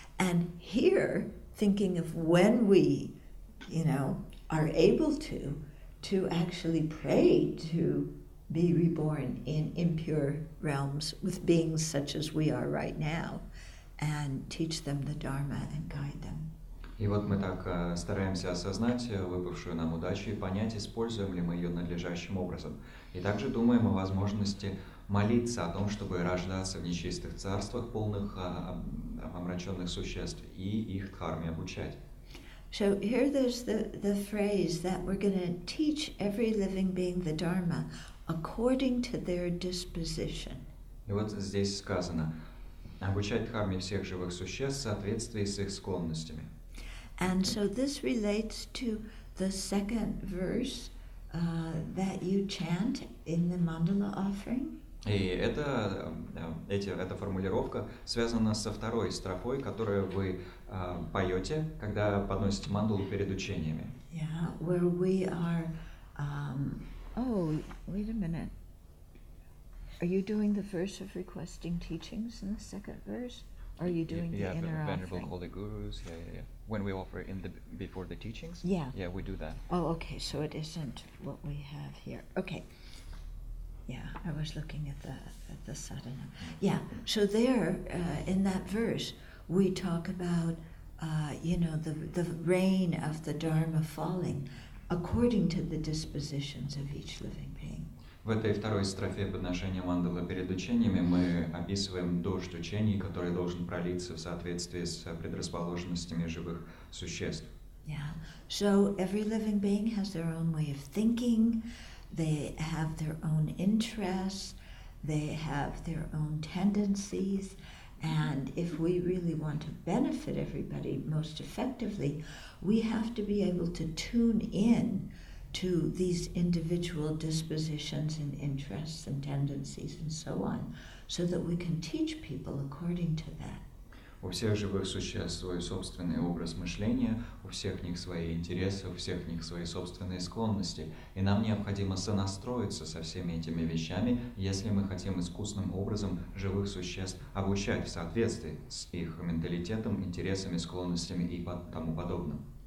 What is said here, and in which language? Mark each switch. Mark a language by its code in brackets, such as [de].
[en] And here, thinking of when we, are able to actually pray to be reborn in impure realms with beings such as we are right now, and teach them the Dharma and guide them. [ru] И вот мы так стараемся осознать выпавшую нам удачу и понять, используем ли мы ее надлежащим образом. И также думаем о возможности молиться о том, чтобы рождаться в нечистых царствах, полных омраченных существ, и их дхарме обучать. [en] So here there's the phrase that we're going to teach every living being the Dharma according to their disposition. [ru] И вот здесь сказано, обучать дхарме всех живых существ в соответствии с их склонностями. [en] And so this relates to the second verse that you chant in the mandala offering? И эта формулировка связана со второй строфой, которую вы поете, когда подносите мандалу перед учениями. Yeah, where we are. Oh, wait a minute. Are you doing the verse of requesting teachings in the second verse? Or are you doing the inner Venerable offering? Holy Gurus, yeah. When we offer before the teachings, Yeah, we do that. Oh, okay, so it isn't what we have here. Okay. Yeah, I was looking at the sadhana. Yeah, so there, in that verse, we talk about, the rain of the Dharma falling according to the dispositions of each living being. [ru] В этой второй строфе подношения мандалы перед учениями мы описываем дождь учений, который должен пролиться в соответствии с предрасположенностями живых существ. [en] Yeah, so every living being has their own way of thinking. They have their own interests, they have their own tendencies, and if we really want to benefit everybody most effectively, we have to be able to tune in to these individual dispositions and interests and tendencies and so on, so that we can teach people according to that. [ru] У всех живых существ свой собственный образ мышления, у всех них свои интересы, у всех них свои собственные склонности. И нам необходимо сонастроиться со всеми этими вещами, если мы хотим искусным образом живых существ обучать в соответствии с их менталитетом, интересами, склонностями и тому подобным.